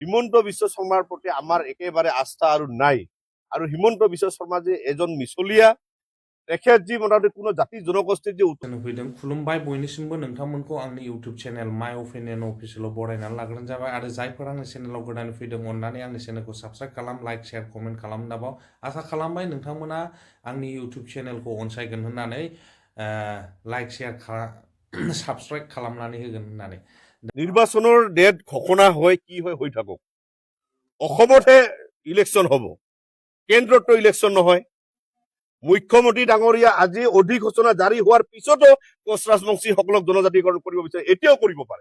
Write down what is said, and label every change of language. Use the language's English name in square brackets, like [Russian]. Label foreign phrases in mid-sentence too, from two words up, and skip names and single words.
[Assamese] হিমন্ত বিশ্ব শৰ্মাৰ প্ৰতি আমাৰ একেবাৰে আস্থা আৰু নাই। আৰু হিমন্ত বিশ্ব শৰ্মা যে এজন মিছলীয়া, তেখেত যি মোটামুটি কোনো জাতি জনগোষ্ঠীৰ যে [Bodo] फैदों खुलुमबाय बयनिसिमबो नोंथांमोनखौ आंनि [English] YouTube channel [Bodo] माय अपिनियन अफिसियेलाव बरायनानै लाग्रोनाय जाबाय आरो जायफोर आंनि चेनेलाव गोदानै फैदों अननानै आंनि चेनेलखौ साबस्क्राइब खालाम, [English] like, share, comment [Bodo] खालाम दाबाव। आसा खालामबाय नोंथांमोना आंनि [English] YouTube channelखौ [Bodo] अनसायगोन होननानै [English] like share subscribe [Bodo] खालामनानै होगोन होननानै। [Assamese] নিৰ্বাচনৰ ডেট ঘোষণা হয় কি হয় হৈ থাকক। অসমতহে ইলেকশ্যন হ'ব, কেন্দ্ৰততো ইলেকশ্যন নহয়। মুখ্যমন্ত্ৰী ডাঙৰীয়া আজি অধিসূচনা জাৰি হোৱাৰ পিছতো কোচ ৰাজবংশীসকলক জনজাতিকৰণ কৰিব বিচাৰে, এতিয়াও কৰিব পাৰে।